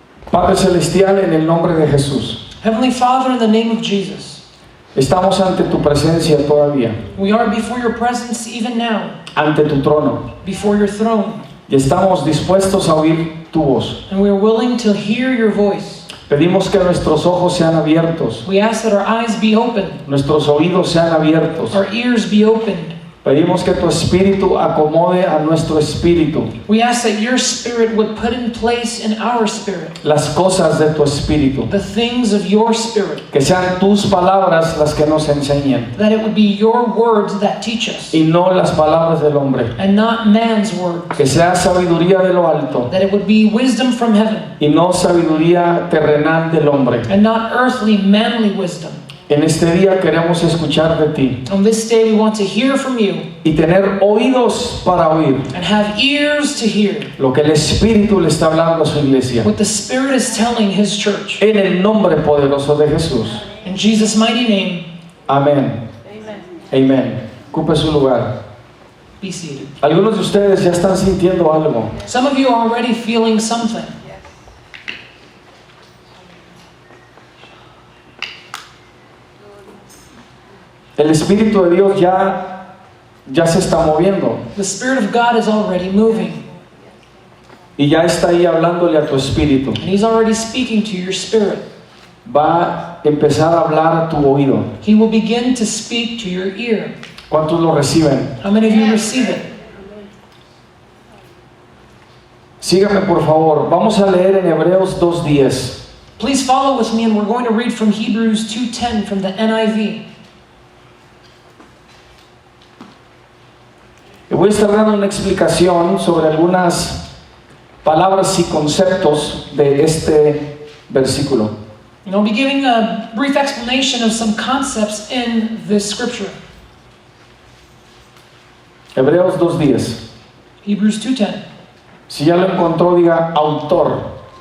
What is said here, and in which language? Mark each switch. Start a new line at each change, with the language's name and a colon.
Spanish: Padre Celestial, en el nombre de Jesús,
English: Heavenly Father, in the name of Jesus,
Spanish: estamos ante tu presencia todavía,
English: we are before your presence even now,
Spanish: ante tu trono,
English: before your throne,
Spanish: y estamos dispuestos a oír tu voz.
English: and we are willing to hear your voice.
Spanish: Pedimos que nuestros ojos sean abiertos,
English: We ask that our eyes be open,
Spanish: nuestros oídos sean abiertos.
English: our ears be opened.
Spanish: Pedimos que tu espíritu acomode a nuestro espíritu
English: We ask that your spirit would put in place in our spirit
Spanish: las cosas de tu espíritu,
English: the things of your spirit,
Spanish: que sean tus palabras las que nos enseñen
English: that it would be your words that teach us
Spanish: y no las palabras del hombre,
English: and not man's words,
Spanish: que sea sabiduría de lo alto
English: that it would be wisdom from heaven
Spanish: y no sabiduría terrenal del hombre.
English: and not earthly, manly wisdom.
Spanish: En este día queremos escuchar de ti
English: On this day we want to hear from you
Spanish: y tener oídos para oír
English: and have ears to hear
Spanish: lo que el Espíritu le está hablando a su iglesia.
English: what the Spirit is telling His church.
Spanish: En el nombre poderoso de Jesús.
English: In Jesus' mighty name,
Spanish: Amén. Amén. Ocupe su lugar.
English: be seated.
Spanish: Algunos de ustedes ya están sintiendo algo.
English: Some of you are already feeling something.
Spanish: El Espíritu de Dios ya se está moviendo
English: The Spirit of God is already moving,
Spanish: y ya está ahí hablándole a tu espíritu.
English: and He's already speaking to your spirit.
Spanish: Va a empezar a hablar a tu oído.
English: He will begin to speak to your ear.
Spanish: ¿Cuántos lo reciben?
English: How many of you receive it?
Spanish: Sígame por favor. Vamos a leer en Hebreos 2:10.
English: Please follow with me, and we're going to read from Hebrews 2:10 from the NIV.
Spanish: Y voy a estar dando una explicación sobre algunas palabras y conceptos de este versículo.
English: And I'll be giving a brief explanation of some concepts in this scripture.
Spanish: Hebreos 2:10.
English: Hebrews 2:10.
Spanish: Si ya lo encontró, diga autor.